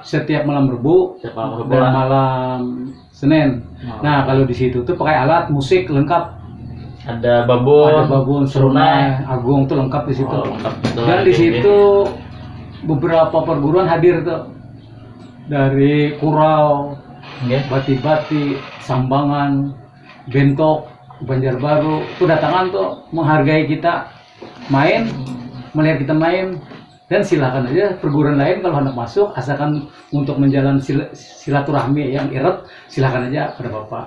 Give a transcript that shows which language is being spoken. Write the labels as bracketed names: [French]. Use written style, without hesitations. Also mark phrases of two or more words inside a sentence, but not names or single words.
[Indonesian] Setiap malam Rebu dan malam Senin. Nah kalau di situ tuh pakai alat musik lengkap. Ada babon, serunai, agung tuh lengkap di situ. Dan di situ beberapa perguruan hadir tuh, dari Kurau, Bati-Bati, Sambangan, Bentok, Banjarbaru, tuh datangan tuh menghargai kita main. Melihat kita main, dan silakan aja perguruan lain kalau hendak masuk, asalkan untuk menjalani silaturahmi yang erat, silakan aja pada Bapak.